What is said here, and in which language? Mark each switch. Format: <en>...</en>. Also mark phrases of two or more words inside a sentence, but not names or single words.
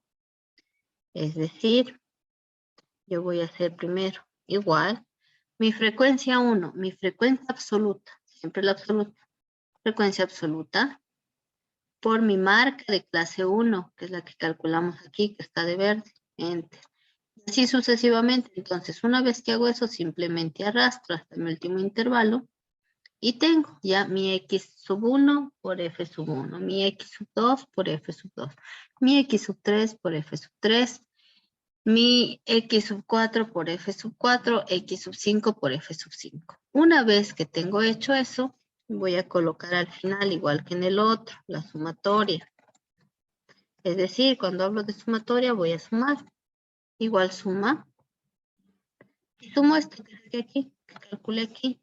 <es>Es decir, yo voy a hacer primero igual mi frecuencia 1, mi frecuencia absoluta, siempre la absoluta, frecuencia absoluta, por mi marca de clase 1, que es la que calculamos aquí, que está de verde, enter. Y así sucesivamente. Entonces, una vez que hago eso, simplemente arrastro hasta mi último intervalo y tengo ya mi x sub 1 por f sub 1, mi x sub 2 por f sub 2, mi x sub 3 por f sub 3, mi x sub 4 por f sub 4, x sub 5 por f sub 5. Una vez que tengo hecho eso, voy a colocar al final, igual que en el otro, la sumatoria. Es decir, cuando hablo de sumatoria voy a sumar. Igual suma. Y sumo esto que saqué aquí, que calculé aquí.</es>